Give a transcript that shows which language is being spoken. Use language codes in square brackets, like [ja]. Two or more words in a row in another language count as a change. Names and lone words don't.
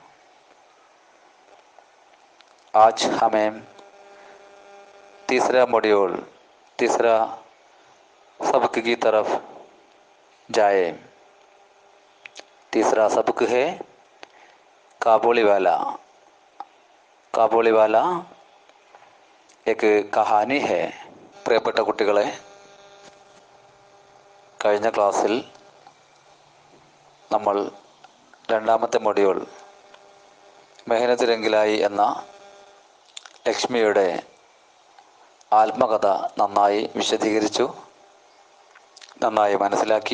[hi] आज हमें तीसरा मॉड्यूल, तीसरा सबक की तरफ जाए। तीसरा सबक है काबुलीवाला। കാബൂളിവാല एक കഹാനി है। [ml] പ്രിയപ്പെട്ട കുട്ടികളെ, കഴിഞ്ഞ ക്ലാസ്സിൽ നമ്മൾ രണ്ടാമത്തെ മൊഡ്യൂൾ മെഹനത്ത് രംഗിലായി എന്ന ലക്ഷ്മിയുടെ ആത്മകഥ നന്നായി വിശദീകരിച്ചു, നന്നായി മനസ്സിലാക്കി.